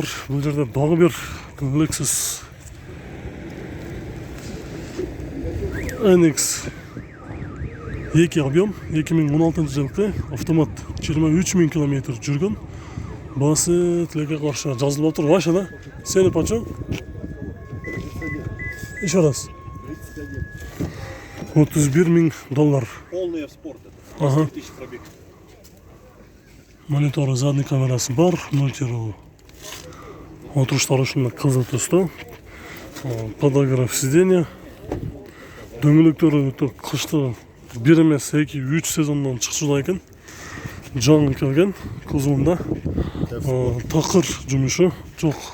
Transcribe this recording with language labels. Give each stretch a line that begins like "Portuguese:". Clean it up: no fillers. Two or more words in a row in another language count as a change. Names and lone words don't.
Kyrgyz: Бул жерде дагы бир Lexus NX 2 объем 2016 жылкы автомат 23 000 километр жүргөн. Баасы тилекке каршы жазылып отур.
Russian: Ваша, да? Сени почем? Еще раз.
Kyrgyz: 31 000 доллар.
Russian: Полный спорт это.
Kyrgyz: Ага.
Russian: 10 000 пробег. Мониторы задний
Kyrgyz: камерасы бар. Мультиру. Отуруштары ушундай кызыл түстө.
Russian: Подогрев сиденья.
Kyrgyz: Дөңгөлөктөрү кышты 1 эмес 2-3 сезондон чыкчуда экен. Жаңы келген кузовунда. Такыр жумушу жок.